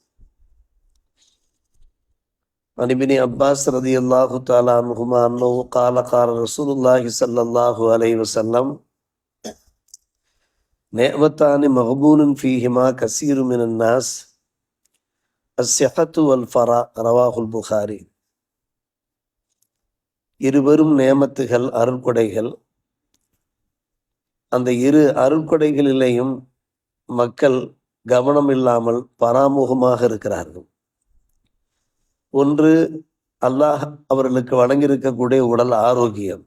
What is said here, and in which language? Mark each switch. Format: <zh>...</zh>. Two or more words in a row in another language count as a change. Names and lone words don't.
<ar>عن ابن عباس رضي الله تعالى عنهما أنه قال رسول الله صلى الله عليه وسلم نعمتان مغبون فيهما كثير من الناس الصحة والفراغ رواه البخاري.</ar> <ta>இருவரும் நேமத்துகள் அருள்கொடைகள். அந்த இரு அருள்கொடைகளிலேயும் மக்கள் கவனம் இல்லாமல் பராமுகமாக இருக்கிறார்கள். ஒன்று, அல்லாஹ் அவர்களுக்கு வழங்கியிருக்கக்கூடிய உடல் ஆரோக்கியம்.</ta>